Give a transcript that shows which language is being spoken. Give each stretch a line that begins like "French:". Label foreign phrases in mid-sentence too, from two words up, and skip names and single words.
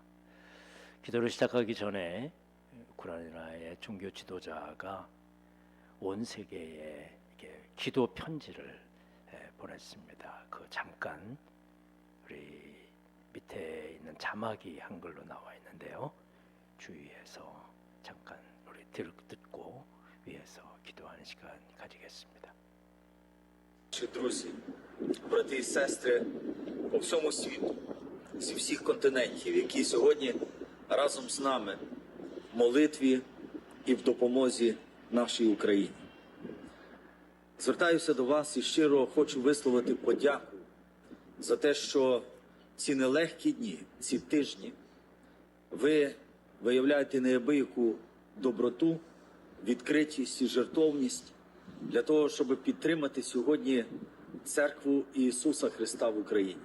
Korean: 기도를 시작하기 전에 우크라이나의 종교 지도자가 온 세계에 이렇게 기도 편지를 보냈습니다. 그 잠깐 우리 밑에 있는 자막이 한글로 나와 있는데요. 주의해서 잠깐 우리 듣고 위해서 기도하는 시간 가지겠습니다.
Ukrainian: Друзі, брати і сестри по всьому світу, зі всіх континентів, які сьогодні разом з нами в молитві і в допомозі нашій Україні. Звертаюся до вас і щиро хочу висловити подяку за те, що ці нелегкі дні, ці тижні ви виявляєте неабияку доброту, відкритість і жертовність для того, щоб підтримати сьогодні Церкву Ісуса Христа в Україні.